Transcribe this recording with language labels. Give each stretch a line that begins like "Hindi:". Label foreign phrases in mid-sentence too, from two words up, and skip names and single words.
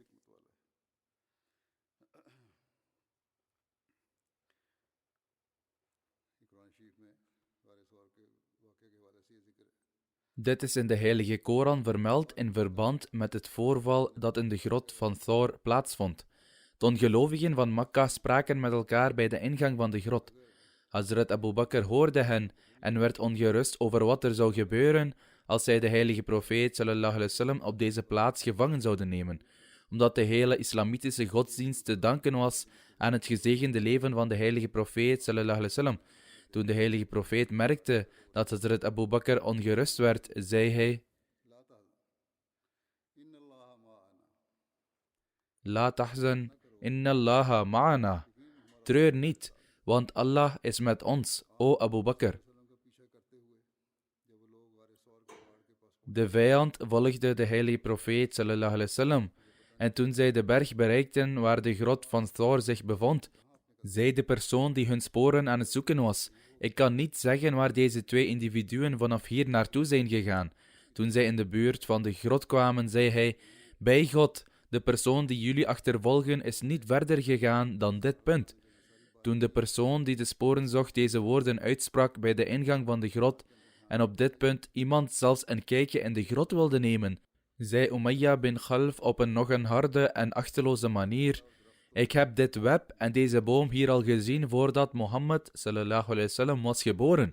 Dutch: Dit is in de Heilige Koran vermeld in verband met het voorval dat in de grot van Thawr plaatsvond. De ongelovigen van Makka spraken met elkaar bij de ingang van de grot. Hazrat Abu Bakr hoorde hen en werd ongerust over wat er zou gebeuren als zij de heilige profeet
Arabic: صلى الله عليه وسلم
Dutch: op deze plaats gevangen zouden nemen, omdat de hele islamitische godsdienst te danken was aan het gezegende leven van de heilige profeet
Arabic: صلى الله عليه وسلم.
Dutch: Toen de heilige profeet merkte dat Hazrat Abu Bakr ongerust werd, zei hij:
Arabic: لا تحزن، إن الله معنا.
Dutch: Treur niet, want Allah is met ons, o Abu Bakr. De vijand volgde de heilige profeet
Arabic: صلى الله عليه وسلم,
Dutch: en toen zij de berg bereikten waar de grot van Thawr zich bevond, zei de persoon die hun sporen aan het zoeken was: ik kan niet zeggen waar deze twee individuen vanaf hier naartoe zijn gegaan. Toen zij in de buurt van de grot kwamen, zei hij: bij God, de persoon die jullie achtervolgen is niet verder gegaan dan dit punt. Toen de persoon die de sporen zocht deze woorden uitsprak bij de ingang van de grot en op dit punt iemand zelfs een kijkje in de grot wilde nemen, zei Umayya bin Khalf op een nog een harde en achteloze manier: ik heb dit web en deze boom hier al gezien voordat Mohammed
Arabic: صلى الله عليه وسلم
Dutch: was geboren.